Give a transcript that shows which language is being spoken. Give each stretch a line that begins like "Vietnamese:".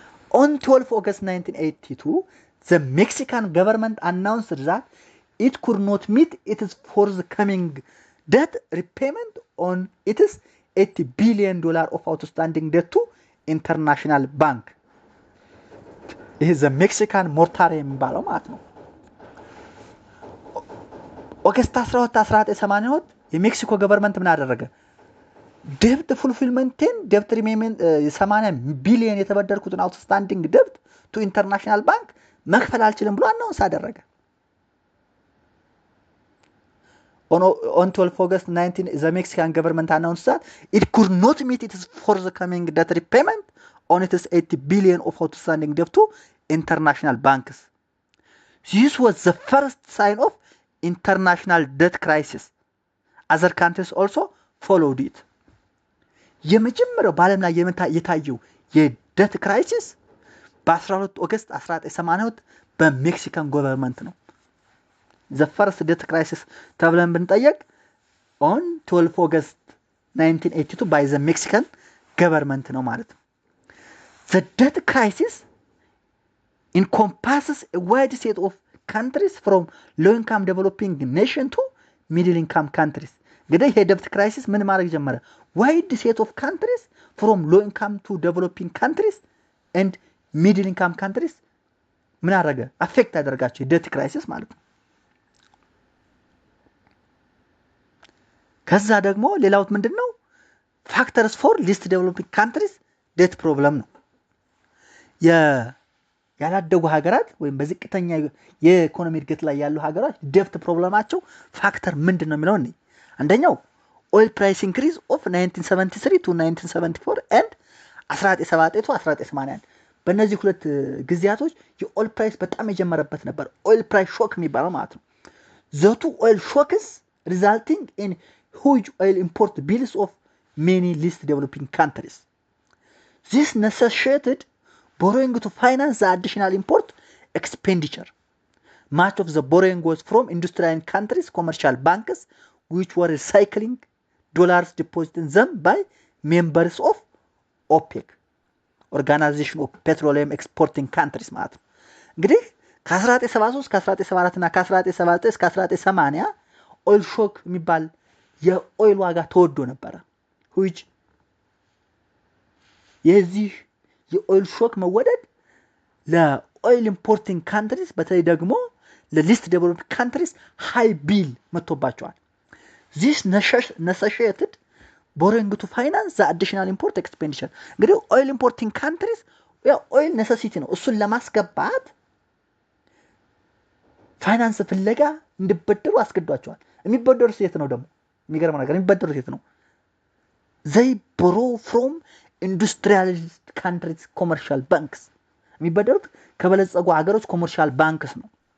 English: On 12 August 1982, the Mexican government announced that it could not meet its forthcoming debt repayment on its $80 billion of outstanding debt to international bank.
Amharic: ይሄ ዘ ሜክሲካን ሞርታሪየም የሚባለው ማለት ነው። ኦገስት 12 1982 የሜክሲኮ ገቨርንመንት ምን አደረገ? ደብት ፉልፊልመንትን ደብት ሪሜይንመንት 80 ቢሊዮን የተበደርኩትን አውትስታንዲንግ ደብት ቱ ኢንተርናሽናል ባንክ መክፈል አልችልም ብሎ አናውንስ አደረገ።
English: On 12 August 19, the Mexican government announced that it could not meet its forthcoming debt repayment on its 80 billion of outstanding debt to international banks. This was the first sign of international debt crisis. Other countries also followed it.
Amharic: የመጀመሪያው በዓለም ላይ የታየው የደት ክራይሲስ በ12 ኦገስት 1982 በሜክሲካን ገቨርንመንት ነው።
English: the first debt crisis
Amharic: ተብለን ብንጠየቅ
English: on 12 August 1982 by the Mexican government
Amharic: ነው ማለት ነው።
English: the debt crisis encompasses a wide set of countries from low income developing nation to middle income countries.
Amharic: እንግዲህ ይሄ
English: debt crisis
Amharic: ምን ማድረግ ጀመረ?
English: wide set of countries from low income to developing countries and middle income countries
Amharic: ምን አደረገ? አፌክት አደረጋቸው debt crisis ማለት ነው። ከዛ ደግሞ ሌላው ምንድነው? ፋክተርስ ፎር ሊስት ዴቨሎፒንግ ካንትሪስ ዴት ፕሮብለም ነው። ያላደጉ ሀገራት ወይም በዝቅተኛ የኢኮኖሚ እድገት ላይ ያሉ ሀገራት ዴት ፕሮብለማቸው ፋክተር ምንድነው የሚለው ነው። አንደኛው ኦይል ፕራይስ ኢንክሪዝ ኦፍ 1973 to 1974 and 1979 to 1981 በእነዚህ ሁለት ጊዜያቶች የኦይል ፕራይስ በጣም የጀመረበት ነበር። ኦይል ፕራይስ ሾክ የሚባለው ማለት ነው።
English: ዘቱ ኦይል ሾክስ resulting in huge oil import bills of many least developing countries. This necessitated borrowing to finance the additional import expenditure. Much of the borrowing was from industrialized countries' commercial banks, which were recycling dollars deposited them by members of OPEC, Organization of Petroleum Exporting Countries
Amharic: ማለት ነው። እንግዲህ ከ1973 ከ1974 እና ከ1979 እስከ 1980 ኦይል ሾክ የሚባል የኦይል ዋጋ ተወዶ ነበረ።
English: which
Amharic: የዚህ የኦይል ሾክ መወደድ ለኦይል ኢምፖርቲንግ ካንትሪስ በተለይ ደግሞ ለሊስት ዴቨሎፕድ ካንትሪስ ሃይ ቢል መጥቶባቸዋል።
English: this necessitated borrowing to finance the additional import expenditure
Amharic: እንግዲህ
English: oil importing countries
Amharic: ያው
English: oil necessity
Amharic: ነው እሱን ለማስገባት ፋይናንስ ፍለጋ እንዲበደሩ አስገዷቸዋል የሚበደሩት የት ነው ደግሞ የሚገርም ነገር የሚበደሩት የት ነው
English: they borrow from industrialized countries commercial banks
Amharic: የሚበደሩት ከበለጸጉ ሀገሮች ኮመርሻል ባንክስ ነው